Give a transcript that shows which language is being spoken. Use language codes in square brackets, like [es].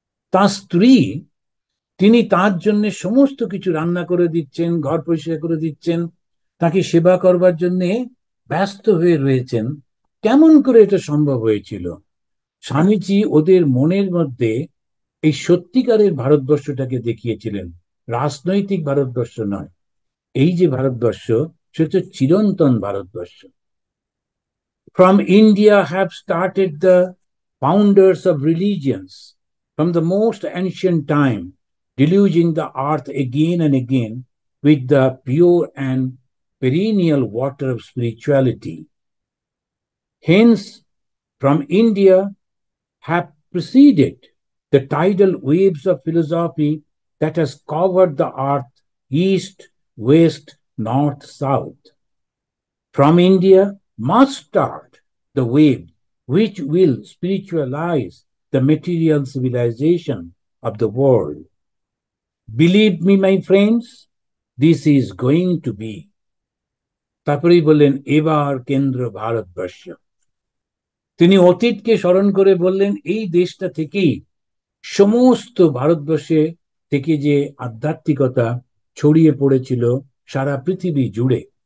[bn] তার স্ত্রী, তিনি তার জন্য সমস্ত কিছু রান্না করে দিচ্ছেন, ঘর পরিষ্কার করে দিচ্ছেন, তাকে সেবা করবার জন্য ব্যস্ত হয়ে রয়েছেন। কেমন করে এটা সম্ভব হয়েছিল? স্বামীজি ওদের মনের মধ্যে এই সত্যিকারের ভারতবর্ষটাকে দেখিয়েছিলেন, রাজনৈতিক ভারতবর্ষ নয়। এই যে ভারতবর্ষ, সেটা চিরন্তন Bharatvarsha. [en] From India have started the founders of religions from the most ancient time, deluging the earth again and again with the pure and perennial water of spirituality. Hence, from India have proceeded the tidal waves of philosophy that has covered the earth east, west, north, south. From India must start the wave which will spiritualize the material civilization of the world. Believe me, my friends, this is going to be. [bn] তারপরেই বললেন, এবার কেন্দ্র ভারতবর্ষ। তিনি অতীতকে স্মরণ করে বললেন, এই দেশটা থেকেই সমস্ত ভারতবর্ষে থেকে যে আধ্যাত্মিকতা ছড়িয়ে পড়েছিল সারা পৃথিবী জুড়ে।